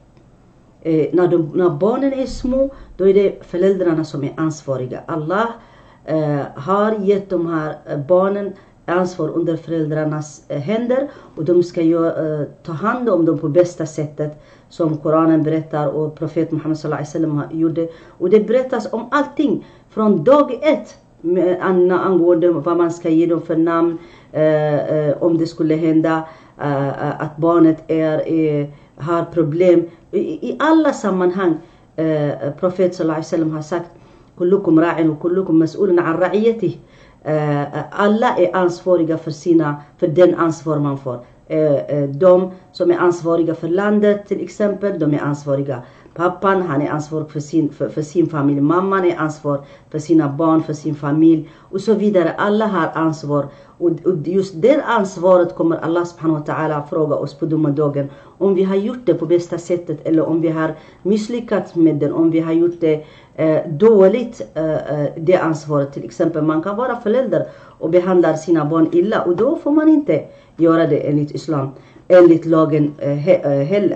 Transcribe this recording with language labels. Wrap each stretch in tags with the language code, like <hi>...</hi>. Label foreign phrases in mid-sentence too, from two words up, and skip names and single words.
<sv>När barnen är små, då är det föräldrarna som är ansvariga. Allah har gett de här barnen ansvar under föräldrarnas händer. Och de ska ta hand om dem på bästa sättet. Som Koranen berättar och profet Muhammed</sv> <ar>صلى الله عليه وسلم</ar> <sv>gjorde. Och det berättas om allting från dag ett. Angående vad man ska ge dem för namn. Om det skulle hända att barnet har problem. I alla sammanhang profet</sv> <ar>صلى الله عليه وسلم</ar> <sv>har sagt</sv> <ar>كلكم راع</ar> <sv>och</sv> <ar>كلكم مسؤول عن رعيته.</ar> <sv>Alla är ansvariga för den ansvar man får. De som är ansvariga för landet till exempel, de är ansvariga. Pappan, han är ansvarig för sin familj. Mamman är ansvarig för sina barn, för sin familj och så vidare. Alla har ansvar. Och just det ansvaret kommer</sv> <ar>الله سبحانه وتعالى</ar> <sv>fråga oss på domardagen. Om vi har gjort det på bästa sättet eller om vi har misslyckats med det. Om vi har gjort det dåligt, det ansvaret. Till exempel man kan vara förälder och behandla sina barn illa. Och då får man inte göra det enligt islam. Enligt lagen heller.</sv>